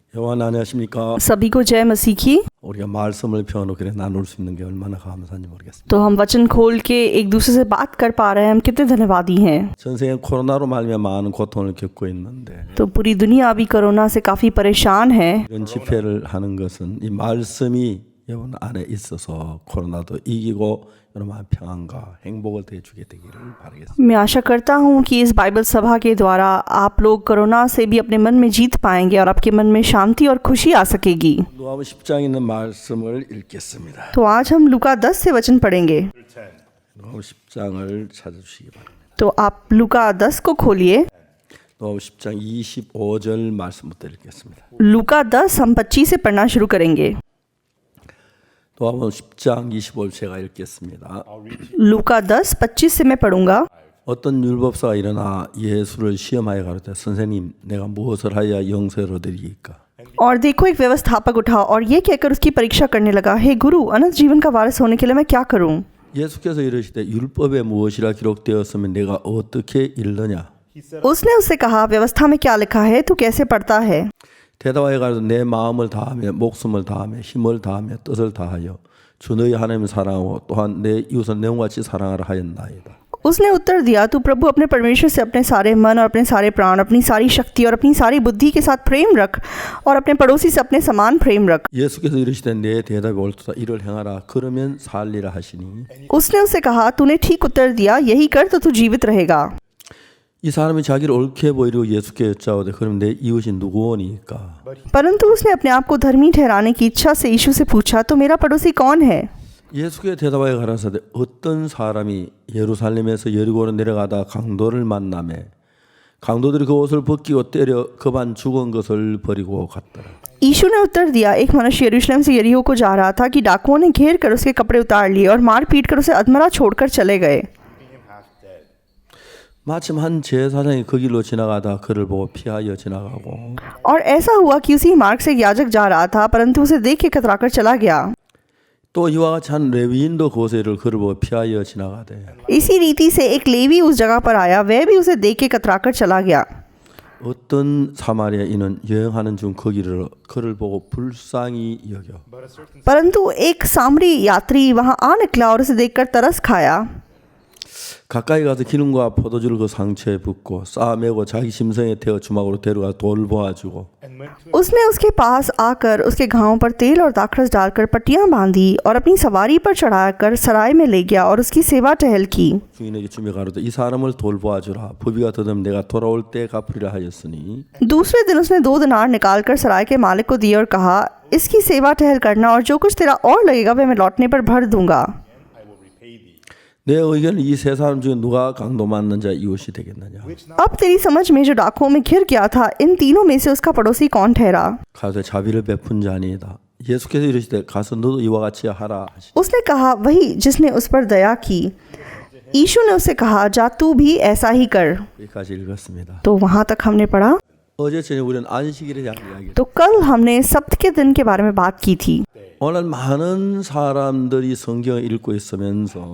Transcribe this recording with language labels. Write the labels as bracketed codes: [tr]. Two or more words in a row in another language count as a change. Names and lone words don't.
[ko] 여러분 안녕하십니까? [hi] सभी को जय मसीह की। [ko] 우리가 말씀을 펴놓고 나눌 수 있는 게 얼마나 감사한지 모르겠습니다. [hi] तो हम वचन खोल के एक दूसरे से बात कर पा रहे हैं, हम कितने धन्यवादी हैं। [ko] 전 세계 코로나로 말미암아 많은 고통을 겪고 있는데 [hi] तो पूरी दुनिया अभी कोरोना से काफ़ी परेशान है। [ko] 이런 집회를 하는 것은 이 말씀이 여러분 안에 있어서 코로나도 이기고 여러분 평안과 행복을 대주게 되기를 바라겠습니다. [hi] मैं आशा करता हूँ कि इस बाइबल सभा के द्वारा आप लोग कोरोना से भी अपने मन में जीत पाएंगे और आपके मन में शांति और खुशी आ सकेगी। [ko] 누가복음 10장에 있는 말씀을 읽겠습니다. [hi] तो आज हम लूका 10 से वचन पढ़ेंगे। [ko] 누가복음 10장을 찾아주시기 바랍니다. [hi] तो आप लूका 10 को खोलिए। [ko] 누가복음 10장 25절 말씀부터 읽겠습니다. [hi] लूका 10 हम 25 से पढ़ना शुरू करेंगे। [ko] 누가복음 10장 25절 제가 읽겠습니다. [hi] लूका 10 25 से मैं पढ़ूंगा। [ko] 어떤 율법사가 일어나 예수를 시험하여 가로되 선생님 내가 무엇을 하여야 영생을 얻으리이까. [hi] और देखो एक व्यवस्थापक उठा और ये कहकर उसकी परीक्षा करने लगा, हे गुरु, अनंत जीवन का वारिस होने के लिए मैं क्या करूं? [ko] 예수께서 이르시되 율법에 무엇이라 기록되었으면 내가 어떻게 읽느냐. [hi] उसने उससे कहा, व्यवस्था में क्या लिखा है, तू कैसे पढ़ता है? [ko] 대답하여 가로되 내 마음을 다하며 목숨을 다하며 힘을 다하며 뜻을 다하여 주 너희 하나님을 사랑하고 또한 내 이웃을 내 몸같이 사랑하라 하였나이다. [hi] उसने उत्तर दिया, तू प्रभु अपने परमेश्वर से अपने सारे मन और अपने सारे प्राण, अपनी सारी शक्ति और अपनी सारी बुद्धि के साथ प्रेम रख और अपने पड़ोसी से अपने समान प्रेम रख। [ko] 예수께서 이르시되 내 대답이 옳도다 이를 행하라 그러면 살리라 하시니. [hi] उसने उससे कहा, तूने ठीक उत्तर दिया, यही कर तो तू जीवित रहेगा। [ko] 이 사람이 자기를 옳게 보이려고 예수께 여짜오되 그럼 내 이웃이 누구오니까. [hi] परंतु उसने अपने आप को धर्मी ठहराने की इच्छा से यीशु से पूछा, तो मेरा पड़ोसी कौन है? [ko] 예수께 대답하여 가라사대 어떤 사람이 예루살렘에서 여리고로 내려가다 강도를 만나매 강도들이 그 옷을 벗기고 때려 그반 죽은 것을 버리고 갔더라. [hi] यीशु ने उत्तर दिया, एक मनुष्य यरूशलेम से यरीहो को जा रहा था कि डाकुओं ने घेर कर उसके कपड़े उतार लिए और मार पीट कर उसे अधमरा छोड़कर चले गए। [ko] 마침 한 제사장이 그 길로 지나가다 그를 보고 피하여 지나가고 [hi] और ऐसा हुआ कि उसी मार्ग से एक याजक जा रहा था, परंतु उसे देख के कतराकर चला गया। [ko] 또 이와 같이 한 레위인도 그곳을 그를 보고 피하여 지나가되 [hi] इसी रीति से एक लेवी उस जगह पर आया, वह भी उसे देख के कतराकर चला गया। [ko] 어떤 사마리아인은 여행하는 중 그 길을 그를 보고 불쌍히 여겨 [hi] परंतु एक सामरी यात्री वहां आ निकला और उसे देखकर तरस खाया। [ko] 가까이 가서 기름과 포도주를 그 상처에 붓고 싸매고 자기 심성에 태워 주막으로 데려가 돌보아주고 [hi] उसने उसके पास आकर उसके घावों पर तेल और दाखरस डालकर पट्टियां बांधी और अपनी सवारी पर चढ़ाकर सराय में ले गया और उसकी सेवा टहल की। [ko] 주인에게 주며 가로되 이 사람을 돌보아주라 부비가 더듬 내가 돌아올 때 갚으리라 하였으니. [hi] दूसरे दिन उसने 2 दिनार निकालकर सराय के मालिक को दिए और कहा, इसकी सेवा टहल करना और जो कुछ तेरा और लगेगा वह मैं लौटने पर भर दूंगा। [ko] 내 의견은 이 세 사람 중에 누가 강도 맞는 자 이웃이 되겠느냐. [hi] अब तेरी समझ में जो डाकुओं में घिर गया था, इन तीनों में से उसका पड़ोसी कौन ठहरा? [ko] 가서 자비를 베푼 자니이다. 예수께서 이르시되 가서 너도 이와 같이 하라 하시. [hi] उसने कहा, वही जिसने उस पर दया की। यीशु ने उससे कहा, जा तू भी ऐसा ही कर। [ko] 여기까지 읽었습니다. [hi] तो वहां तक हमने पढ़ा। [ko] 어제 저녁 우리는 안식일에 대한 이야기. [hi] तो कल हमने सब्त के दिन के बारे में बात की थी। [ko] 오늘 많은 사람들이 성경을 읽고 있으면서